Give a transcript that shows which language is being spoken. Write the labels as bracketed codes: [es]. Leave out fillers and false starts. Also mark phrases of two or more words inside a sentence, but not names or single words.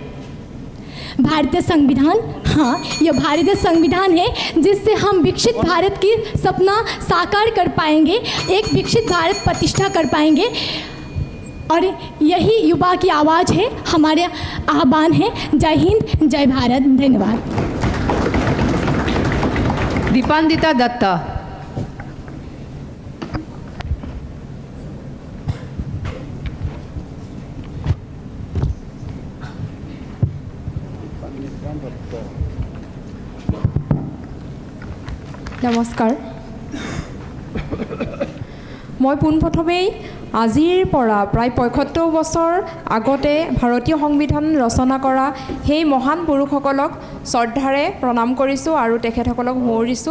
[hi] भारतीय संविधान, हाँ, यह भारतीय संविधान है जिससे हम विकसित भारत की सपना साकार कर पाएंगे, एक विकसित भारत प्रतिष्ठा कर पाएंगे। और यही युवा की आवाज़ है, हमारे आह्वान है। जय हिंद, जय भारत, धन्यवाद। दीपान्विता दत्ता। [as] নমস্কাৰ, মই পোনপ্ৰথমেই আজিৰ পৰা প্ৰায় ৭৫ বছৰ আগতে ভাৰতীয় সংবিধান ৰচনা কৰা সেই মহান পুৰুষসকলক শ্ৰদ্ধাৰে প্ৰণাম কৰিছোঁ আৰু তেখেতসকলক সুঁৱৰিছোঁ।